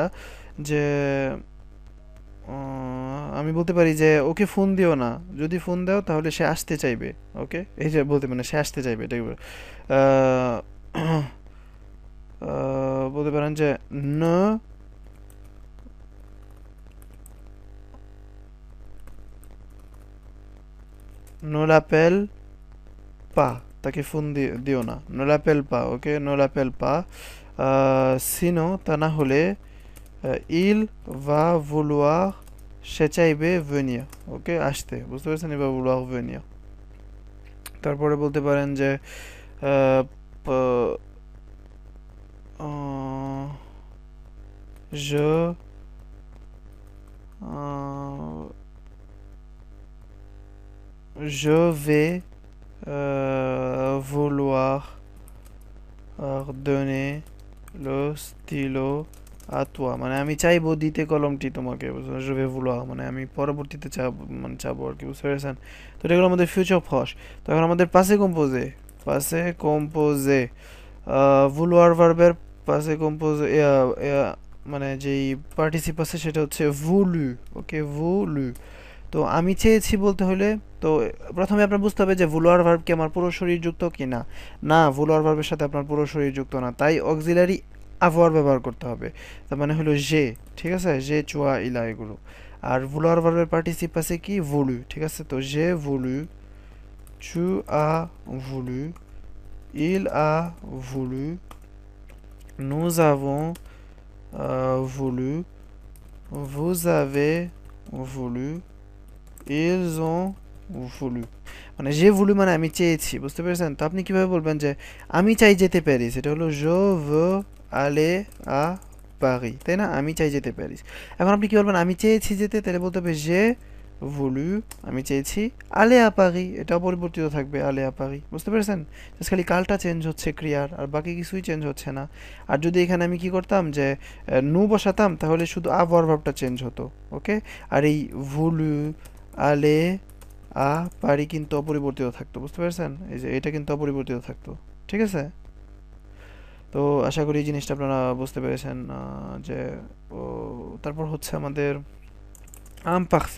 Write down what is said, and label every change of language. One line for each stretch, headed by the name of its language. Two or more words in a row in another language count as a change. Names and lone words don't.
Bangla: যে আমি বলতে পারি যে ওকে ফোন দিও না, যদি ফোন দাও তাহলে সে আসতে চাইবে, ওকে। এই যে বলতে মানে সে আসতে চাইবে, এটাই বলতে পারেন যে
French: ne non l'appelle pas,
Bangla: তাকে ফোন দিও না,
French: non l'appelle pas, ওকে, নো l'appelle pas, sinon
Bangla: তা না হলে
French: il va vouloir,
Bangla: সে চাইবে venir, ওকে, আসতে, বুঝতে পারছেন,
French: il va vouloir venir।
Bangla: তারপরে বলতে পারেন যে আহ, প- আহ,
French: je euh, je vais vouloir donner le stylo à toi,
Bangla: মানে আমি চাইবো দিতে কলমটি তোমাকে, বুঝছো?
French: je vais vouloir
Bangla: মানে আমি পরবর্তীতে চাবো, মানে চাবো আর কি, বুঝতে পেরেছেন? তো এটা হলো আমাদের ফিউচার ফস। তো এখন আমাদের পাসে কম্পোজে vouloir ভার্বের পাসে কম্পোজে মানে যেই পার্টিসিপ আছে সেটা হচ্ছে voulu, ওকে, voulu। তো আমি চেয়েছি বলতে হলে, তো প্রথমে আপনার বুঝতে হবে যে ভুলোয়ার ভার্ব কি আমার পুরো শরীর যুক্ত কি না। না, ভুলোয়ার ভার্বের সাথে আপনার পুরো শরীর যুক্ত না, তাই অক্সিলারি avoir ব্যবহার করতে হবে। তার মানে হলো যে, ঠিক আছে, যে চুয়া ইলা এগুলো। আর ভুলোয়ার ভার্বের পার্টিসিপ আছে কি ভুলু, ঠিক আছে, তো যে ভুলু,
French: tu as voulu, il a voulu, nous avons voulu, vous avez voulu, ils ont voulu।
Bangla: মানে যে voulu মানে আমি চেয়েছি, বুঝতে পেরেছেন? তো আপনি কিভাবে বলবেন যে আমি চাই যেতে প্যারিস, এটা হলো
French: je veux aller à Paris,
Bangla: তাই না? আমি চাই যেতে প্যারিস। এখন আপনি কি বলবেন আমি চেয়েছি যেতে, তাহলে বলতে হবে
French: j'ai voulu,
Bangla: আমি চেয়েছি
French: aller à Paris,
Bangla: এটা অপরিবর্তিত থাকবে
French: aller à Paris,
Bangla: বুঝতে পেরেছেন? জাস্ট খালি কালটা চেঞ্জ হচ্ছে ক্রিয়ার, আর বাকি কিছুই চেঞ্জ হচ্ছে না। আর যদি এখানে আমি কি করতাম যে নু বসাতাম, তাহলে শুধু avoir ভার্বটা চেঞ্জ হতো, ওকে। আর এই voulu
French: aller à Paris
Bangla: কিন্তু অপরিবর্তিত থাকতো, বুঝতে পারছেন? এই যে এটা কিন্তু অপরিবর্তিত থাকতো, ঠিক আছে? তো আশা করি এই জিনিসটা আপনারা বুঝতে পেরেছেন যে ও, তারপর হচ্ছে আমাদের আমপাখফে।